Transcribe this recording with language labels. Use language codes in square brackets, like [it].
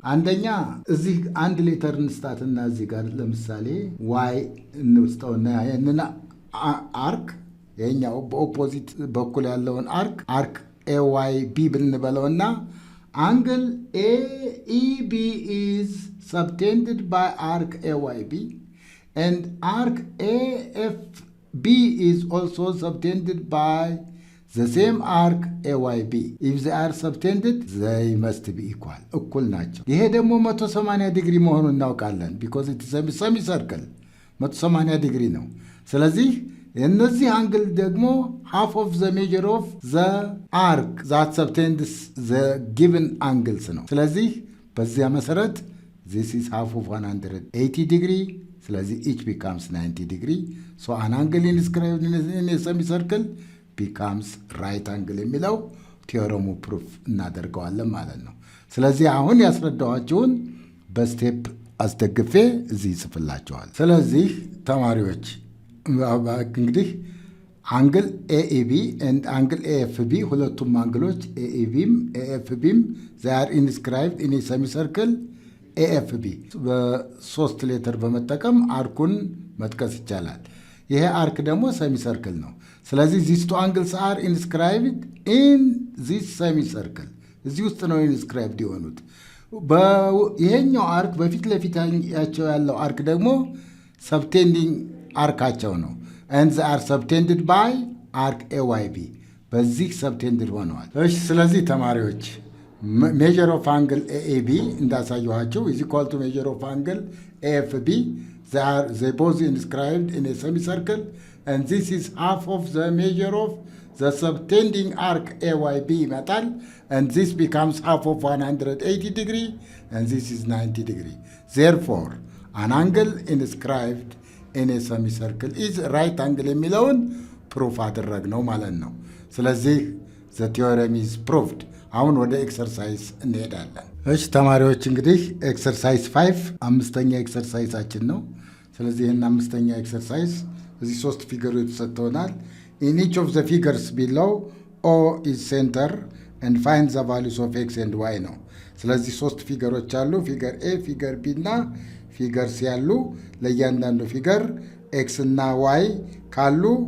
[am] አንደኛ እዚህ አንድ ሌተር እንስጣትና እዚህ ጋር ለምሳሌ ዋይ እንውስጠውና ይህንን አርክ ይሄኛው በኦፖዚት በኩል ያለውን አርክ ኤዋይ ቢ ብንበለውና አንግል ኤኢቢ ኢዝ [en] subtended by arc AYB and arc AFB is also subtended by the same arc AYB. If they are subtended, they must be equal. [am] እኩል ናቸው። ይሄ ደግሞ 180 ዲግሪ መሆኑን እናውቃለን [en] because it is a semicircle 180 ዲግሪ ነው። [am] ስለዚህ እነዚህ አንግል ደግሞ [en] half of the measure of the arc that subtends the given angles ነው። [am] ስለዚህ በዚያ መሰረት [en] this is half of 180 degree. ስለዚህ each becomes 90 degree. So an angle inscribed in a semicircle becomes right angle [am] የሚለው ቲዮረሙ ፕሩፍ እናደርገዋለን ማለት ነው። ስለዚህ አሁን ያስረዳኋችሁን በስቴፕ አስደግፌ እዚህ ይጽፍላችኋል። ስለዚህ ተማሪዎች እንግዲህ አንግል ኤኢቢ and አንግል ኤኤፍቢ ሁለቱም አንግሎች ኤኢቢም ኤኤፍቢም [en] they are inscribed in a semicircle [am] ኤኤፍቢ በሶስት ሌተር በመጠቀም አርኩን መጥቀስ ይቻላል። ይሄ አርክ ደግሞ ሰሚ ሰርክል ነው። ስለዚህ [en] these two angles are inscribed in this semicircle [am] እዚህ ውስጥ ነው ኢንስክራይብድ የሆኑት። ይሄኛው አርክ በፊት ለፊታቸው ያለው አርክ ደግሞ ሰብቴንዲንግ አርካቸው ነው [en] and they are subtended by arc AYB [am] በዚህ ሰብቴንድድ ሆነዋል። እሺ ስለዚህ ተማሪዎች [en] measure of angle AAB [am] እንዳሳየኋቸው [en] is equal to measure of angle AFB. They both inscribed in a semicircle and this is half of the measure of the subtending arc AYB metal and this becomes half of 180 degree and this is 90 degree. Therefore, an angle inscribed in a semicircle is right angle [am] የሚለውን ፕሩፍ አደረግነው ማለት ነው። [en] ስለዚህ the theorem is proved. [am] አሁን ወደ ኤክሰርሳይዝ እንሄዳለን። እሺ ተማሪዎች እንግዲህ ኤክሰርሳይዝ 5 አምስተኛ ኤክሰርሳይዛችን ነው። ስለዚህ ይህን አምስተኛ ኤክሰርሳይዝ እዚህ ሶስት ፊገሮች ተሰጥተውናል። [en] in each of the figures below O is center and find the values of x and y [am] ነው። ስለዚህ ሶስት ፊገሮች አሉ። ፊገር ኤ፣ ፊገር ቢ እና ፊገር ሲ ያሉ። ለእያንዳንዱ ፊገር ኤክስ እና ዋይ ካሉ